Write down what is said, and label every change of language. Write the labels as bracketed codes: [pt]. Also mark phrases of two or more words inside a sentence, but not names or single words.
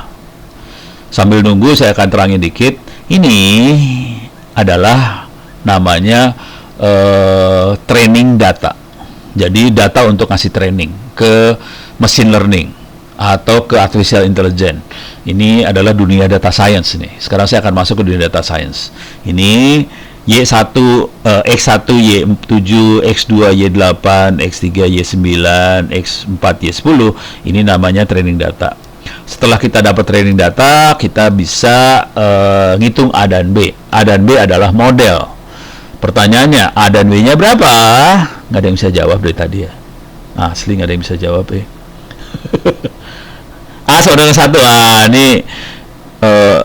[id] Sambil nunggu saya akan terangin dikit. Ini adalah namanya [en] training data. [id] Jadi data untuk ngasih training ke [en] machine learning [id] atau ke [en] artificial intelligence. [id] Ini adalah dunia [en] data science [id] nih. Sekarang saya akan masuk ke dunia [en] data science. [id] Ini Y1, X1, Y7, X2, Y8, X3, Y9, X4, Y10. Ini namanya [en] training data. [id] Setelah kita dapat [en] training data, [id] kita bisa ngitung A dan B. A dan B adalah model. Pertanyaannya, A dan B-nya berapa? Nggak ada yang bisa jawab dari tadi ya. Asli nggak ada yang bisa jawab ya. A sama dengan 1.